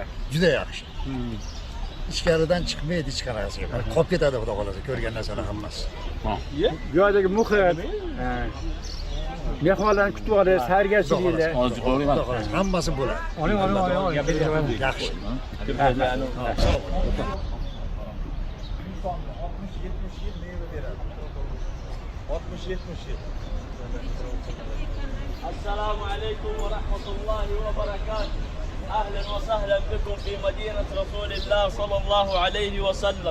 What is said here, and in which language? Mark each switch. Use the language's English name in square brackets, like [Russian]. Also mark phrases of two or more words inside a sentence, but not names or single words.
[Uzbek] Juda yaxshi. Ichkaridan chiqmaydi hech qanaqasiga. Qolib ketadi xudo xolasa ko'rgan narsalar hammasi. Bu yerdagi muhit, mehmonlarni kutib olish, xayrgarchiliklar. Hammasi bo'ladi. Oling. Yaxshi. [Arabic] السلام عليكم ورحمة الله وبركاته. أهلا وسهلا بكم في مدينة رسول الله صلى الله عليه وسلم.